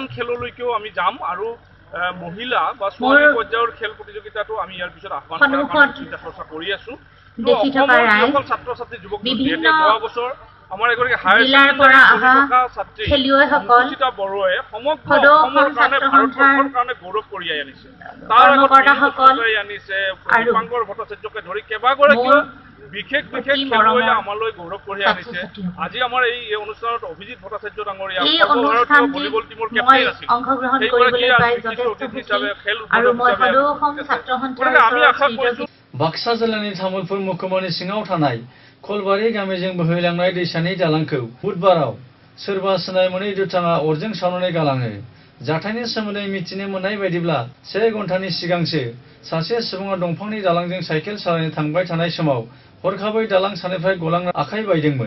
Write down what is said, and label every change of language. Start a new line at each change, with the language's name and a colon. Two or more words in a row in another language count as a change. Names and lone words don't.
Assamese: খেললৈকেও আমি যাম আৰু মহিলা বা ছোৱালী পৰ্যায়ৰ খেল প্ৰতিযোগিতাটো আমি ইয়াৰ পিছত আহ্বান কৰাৰ চিন্তা চৰ্চা কৰি আছোঁ অসমৰ ছাত্ৰ ছাত্ৰী যুৱক যুৱতী যোৱা বছৰ আমাৰ এগৰাকী
English: higher secondary
Assamese: খেলুৱৈসকল বড়োৱে সমগ্ৰ অসমৰ কাৰণে ভাৰতবৰ্ষৰ কাৰণে গৌৰৱ কঢ়িয়াই আনিছে তাৰ আনিছে দীপাংকৰ ভট্টাচাৰ্যকে ধৰি কেইবাগৰাকীও বিশেষ খেলুৱৈয়ে আমালৈ গৌৰৱ কঢ়িয়াই আনিছে। আজি আমাৰ এই অনুষ্ঠানত অভিজিত ভট্টাচাৰ্য ডাঙৰীয়া সৰ্বভাৰতীয়
English: volleyball team captain
Assamese: আছিল হিচাপে খেল আমি আশা কৰিছোঁ
Bodo: बाक्सा जिल्लानि तामुलपुर महकुमानि सिङाव थानाय खलबारि गामिजों बोहैलांनाय दैसानि दालांखौ बुधबाराव सोरबा सिनाय मोनै दुथाङा अरजों सावनानै गालाङो। जाथायनि सोमोन्दै मिथिनो मोननाय बायदिब्ला 1 घन्टानि सिगांसो सासे सुबुङा दंफांनि दालांजों साइकेल सालायनो थांबाय थानाय समाव हरखाबै दालां सानिफ्राय गलांना आखाइ बायदोंमोन।